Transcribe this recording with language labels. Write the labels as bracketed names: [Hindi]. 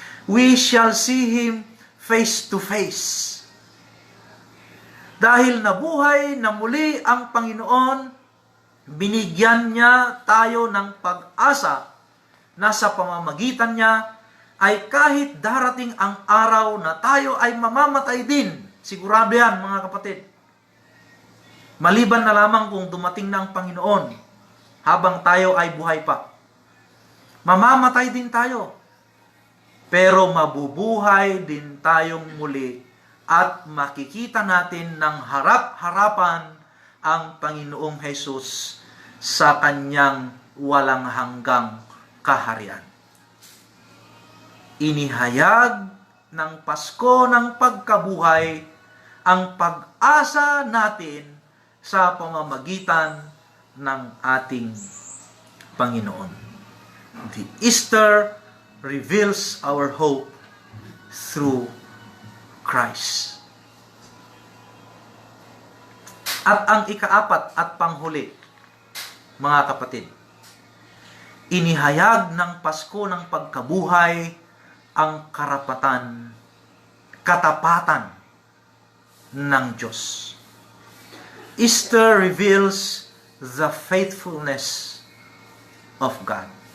[English] We shall see Him face to face. [Filipino] Dahil nabuhay na muli ang Panginoon, binigyan niya tayo ng pag-asa na sa pamamagitan niya ay kahit darating ang araw na tayo ay mamamatay din. Sigurado yan, mga kapatid. Maliban na lamang kung dumating na ang Panginoon habang tayo ay buhay pa. Mamamatay din tayo. Pero mabubuhay din tayong muli at makikita natin ng harap-harapan ang Panginoong Jesus sa kanyang walang hanggang kaharian. Inihayag ng Pasko ng pagkabuhay ang pag-asa natin sa pamamagitan ng ating Panginoon. [English] The Easter reveals our hope through Christ. [Filipino] At ang ikaapat at panghuli, mga kapatid, inihayag ng Pasko ng pagkabuhay ang karapatan, katapatan ng Diyos. [English] Easter reveals the faithfulness of God.